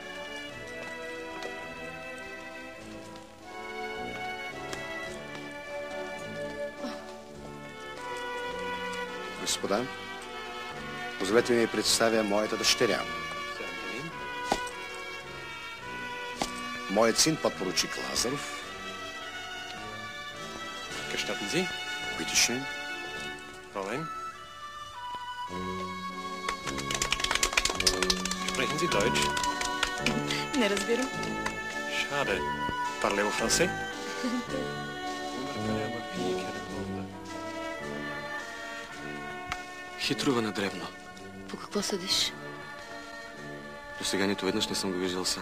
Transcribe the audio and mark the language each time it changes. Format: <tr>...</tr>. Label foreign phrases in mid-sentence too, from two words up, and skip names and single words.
<bg>Господа, позволете ми да представя моята дъщеря. Моят син, подпоручик Лазаров.</bg> <de>Gestatten Sie? Bitte schön. Fräulein? Sprechen Sie Deutsch?</de> <bg>Не разбирам. Schade.</bg> <fr>Parlez-vous français?</fr> <bg>Хитрува на дребно. по какво съдиш? До сега нито веднъж не съм го виждал сам.</bg>